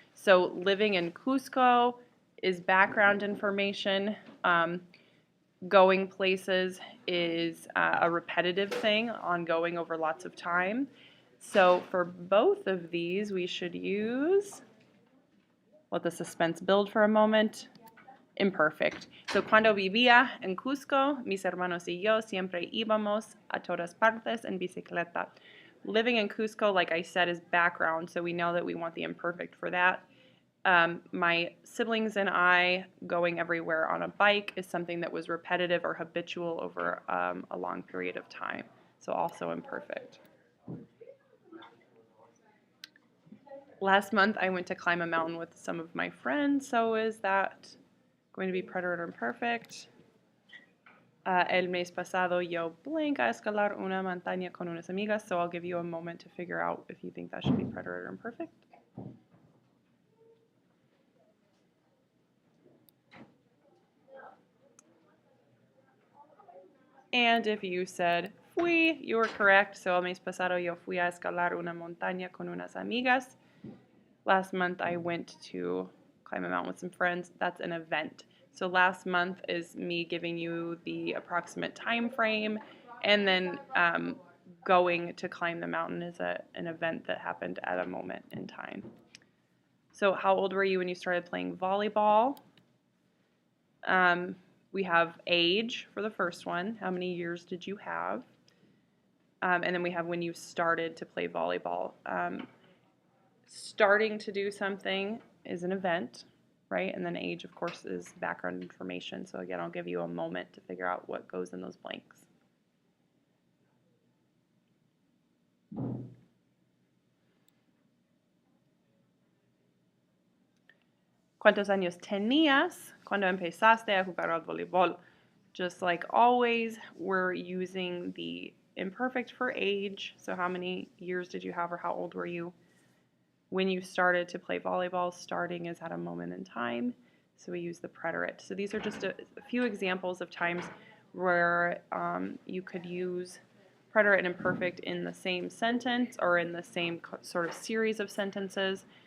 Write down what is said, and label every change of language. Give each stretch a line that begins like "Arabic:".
English: So living in Cusco is background information. Going places is a repetitive thing, ongoing over lots of time. So for both of these, we should use, let the suspense build for a moment, imperfect.
Spanish: So cuando vivía en Cusco, mis hermanos y yo siempre íbamos a todas partes en bicicleta.
English: Living in Cusco, like I said, is background, so we know that we want the imperfect for that. My siblings and I going everywhere on a bike is something that was repetitive or habitual over a long period of time, so also imperfect. Last month I went to climb a mountain with some of my friends, so is that going to be preterite or imperfect?
Spanish: El mes pasado yo blank a escalar una montaña con unas amigas,
English: so I'll give you a moment to figure out if you think that should be preterite or imperfect. And if you said fui, you were correct.
Spanish: So el mes pasado yo fui a escalar una montaña con unas amigas.
English: Last month I went to climb a mountain with some friends. That's an event. So last month is me giving you the approximate time frame, and then going to climb the mountain is an event that happened at a moment in time. So how old were you when you started playing volleyball? We have age for the first one. How many years did you have? And then we have when you started to play volleyball. Starting to do something is an event, right? And then age, of course, is background information. So again, I'll give you a moment to figure out what goes in those blanks.
Spanish: ¿Cuántos años tenías cuando empezaste a jugar al voleibol?
English: Just like always, we're using the imperfect for age. So how many years did you have or how old were you when you started to play volleyball? Starting is at a moment in time, so we use the preterite. So these are just a few examples of times where you could use preterite and imperfect in the same sentence or in the same sort of series of sentences.